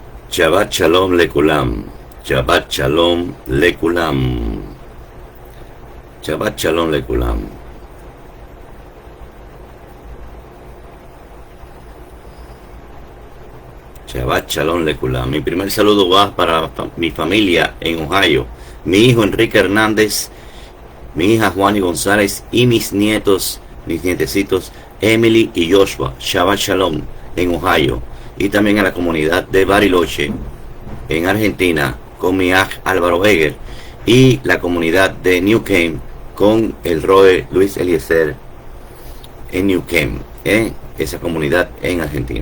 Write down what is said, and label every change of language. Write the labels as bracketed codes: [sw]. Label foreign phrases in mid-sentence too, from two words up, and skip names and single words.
[he] שבת שלום לכולם. שבת שלום לכולם. שבת שלום לכולם. שבת שלום לכולם. [es] Mi primer saludo va para mi familia en Ohio. Mi hijo Enrique Hernández, mi hija Juani González y mis nietos, mis nietecitos Emily y Joshua. [he] שבת שלום [es] en Ohio. Y también a la comunidad de Bariloche en Argentina con mi aj Álvaro Eger, y la comunidad de New Came con el Roe Luis Eliezer en New Came, esa comunidad en Argentina.